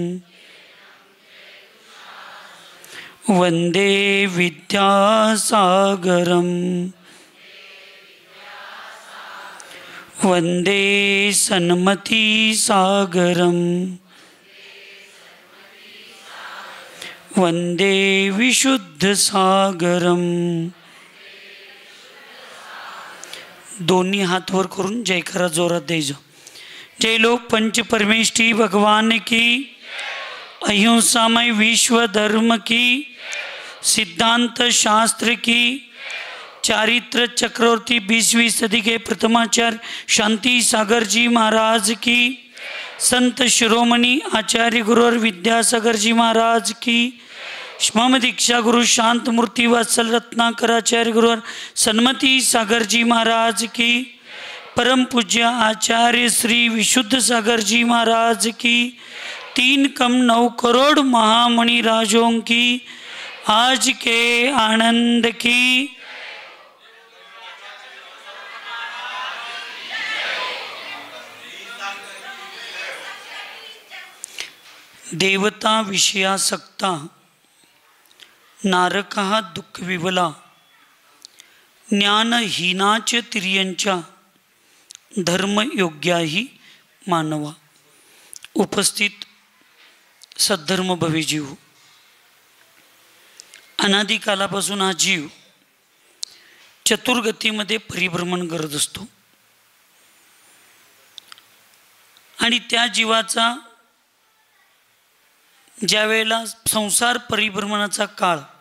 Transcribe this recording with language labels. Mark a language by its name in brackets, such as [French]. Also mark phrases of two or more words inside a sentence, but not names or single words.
[Sanskrit] वंदे विद्यासागरं वंदे सन्मतिसागरं वंदे विशुद्धसागरं। [Marathi] दोन्ही हात वर करून जयकारा जोरात द्यायचा। [Hindi] जय लोक पंच परमेष्ठी भगवान की, अहिंसामय विश्व धर्म की, सिद्धांत शास्त्र की, चारित्र चक्रवर्ती 20वीं सदी के प्रथमाचार्य शांति सागर जी महाराज की, संत शिरोमणि आचार्य गुरुवर विद्यासागर जी महाराज की, मम दीक्षा गुरु शांत मूर्ति वत्सल रत्नाकर आचार्य गुरुवर सन्मति सागर जी महाराज की, परम पूज्य आचार्य श्री विशुद्ध सागर जी महाराज की, 3,9 करोड़ महामणि राजों की आज के आनंद की। [Sanskrit] देवता विषयासक्ता नारका दुःख विवला ज्ञानहीनाच तिर्यंच्या धर्मयोग्याही मानवा। उपस्थित सद्धर्म भवे जीव, [Marathi] अनादिकालापासून हा जीव चतुर्गतीमध्ये परिभ्रमण करत असतो आणि त्या जीवाचा ज्या वेळेला संसार परिभ्रमणाचा काळ